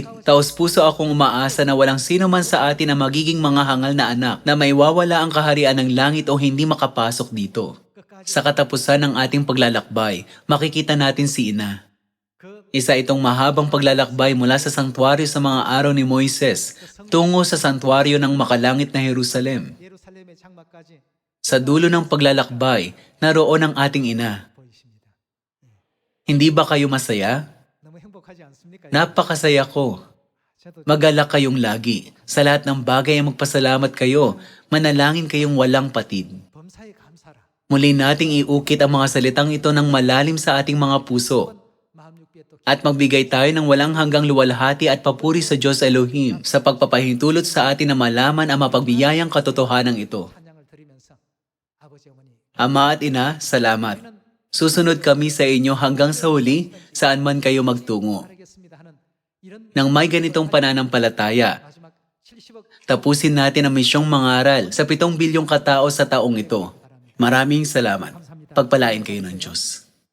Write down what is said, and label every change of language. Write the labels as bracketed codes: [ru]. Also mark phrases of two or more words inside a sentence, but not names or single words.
[tl] Taos puso akong umaasa na walang sino man sa atin na magiging mga hangal na anak na maiwawala ang kaharian ng langit o hindi makapasok dito. Sa katapusan ng ating paglalakbay, makikita natin si Ina. [ko] 그 [tl] Isa itong mahabang paglalakbay mula sa sangtuaryo sa mga araw ni Moises tungo sa sangtuaryo ng makalangit na Jerusalem. [ko] 예루살렘의 장막까지 [tl] Sa dulo ng paglalakbay, naroon ang ating Ina. [ko] 보이십니다. [tl] Hindi ba kayo masaya? [ko] 너무 행복하지 않습니까? [tl] Napakasaya ko. [ko] 저도 [tl] Magalak kayong lagi. Sa lahat ng bagay ay magpasalamat kayo. Manalangin kayong walang patid. [ko] 범사에 감사라. [tl] Muli nating iukit ang mga salitang ito ng malalim sa ating mga puso. [ko] 마음 육비에 또 [tl] At magbigay tayo ng walang hanggang luwalhati at papuri sa Diyos Elohim sa pagpapahintulot sa atin na malaman ang mapagbiyayang katotohanan ito. [ko] 찬양을 드리면서 아버지 어머니 [tl] Ama at Ina, salamat. Susunod kami sa inyo hanggang sa huli, saan man kayo magtungo. [ko] 바라겠습니다 하는 이런 [tl] Nang may ganitong pananampalataya, [ko] 마지막 70억 [tl] tapusin natin ang misyong mangaral sa 7 bilyong katao sa taong ito. Maraming salamat. Pagpalain kayo ng Diyos.